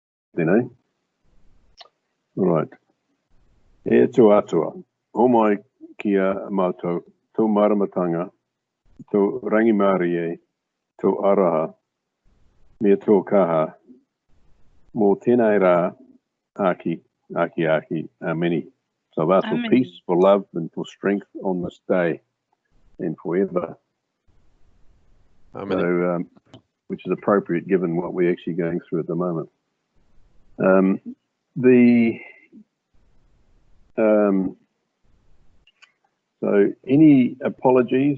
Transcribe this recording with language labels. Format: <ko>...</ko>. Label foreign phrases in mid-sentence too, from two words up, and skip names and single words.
<en>then, eh? All right.</en> <mi>E tō atua, o mai kia mātou, tō maramatanga, tō rangimārie, tō araha, me tō kaha, mō tēnei rā, aki, ameni.</mi> <en>So I've asked for peace, for love, and for strength on this day and forever. So, which is appropriate given what we're actually going through at the moment. So any apologies?</en>